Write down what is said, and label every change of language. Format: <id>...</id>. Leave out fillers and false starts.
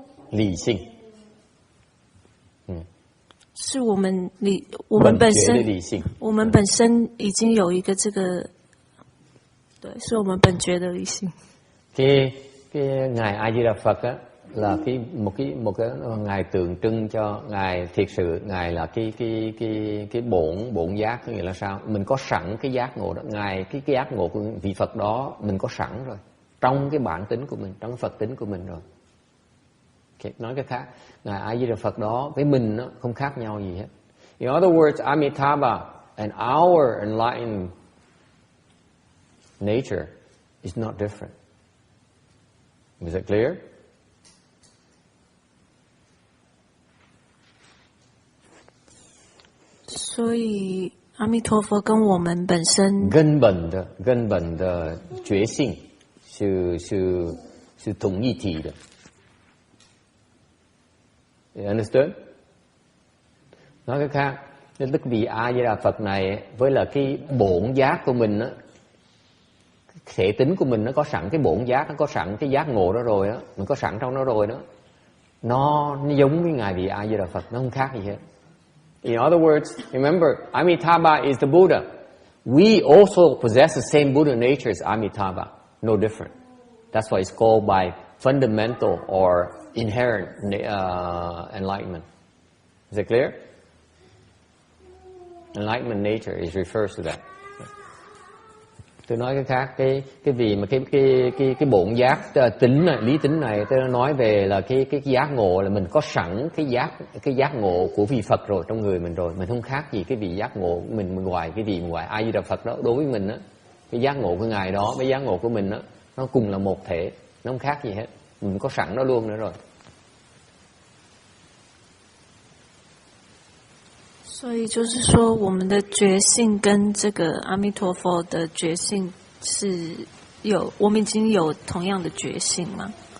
<zh>理性，是我们本身的理性，我们本身已经有一个这个，对，是我们本觉的理性。</zh> <vi>cái ngài A Di Đà Phật á, là một cái ngài tượng trưng cho ngài thiệt sự ngài là cái bổn giác. Có nghĩa là sao? Mình có sẵn cái giác ngộ đó, ngài cái giác ngộ của vị Phật đó mình có sẵn rồi trong cái bản tính của mình, trong Phật tính của mình rồi. Okay, nói cái khác, ngài A Di Đà Phật đó với mình nó không khác nhau gì hết.</vi> <en>In other words, Amitabha and our enlightened nature is not different. Is it clear?</en> <zh>所以阿弥陀佛跟我们本身根本的觉性是同一体的。</zh> <en>You understood?</en> <vi>Nói cái khác, nên tức vị A Di Đà Phật này với là cái bổn giác của mình á, thể tính của mình nó có sẵn cái bổn giác, nó có sẵn cái giác ngộ đó rồi đó, mình có sẵn trong nó rồi đó. Nó giống với ngài vị A Di Đà Phật, nó không khác gì hết.</vi> <en>In other words, remember, Amitabha is the Buddha. We also possess the same Buddha nature as Amitabha, no different. That's why it's called by fundamental or inherent enlightenment. Is it clear? Enlightenment nature is refers to that.</en> <vi>Tôi nói cái khác, cái vì mà cái bổn giác tính này, lý tính này, tôi nói về là cái giác ngộ là mình có sẵn cái giác ngộ của vị Phật rồi trong người mình rồi, mình không khác gì cái vị giác ngộ của mình ngoài cái vị ngoài A Di Đà Phật đó. Đối với mình á, cái giác ngộ của ngài đó với giác ngộ của mình á, nó cùng là một thể, nó không khác gì hết, mình có sẵn nó luôn nữa rồi.</vi> <zh>所以就是说，我们的觉性跟这个阿弥陀佛的觉性是有，我们已经有同样的觉性吗？</zh>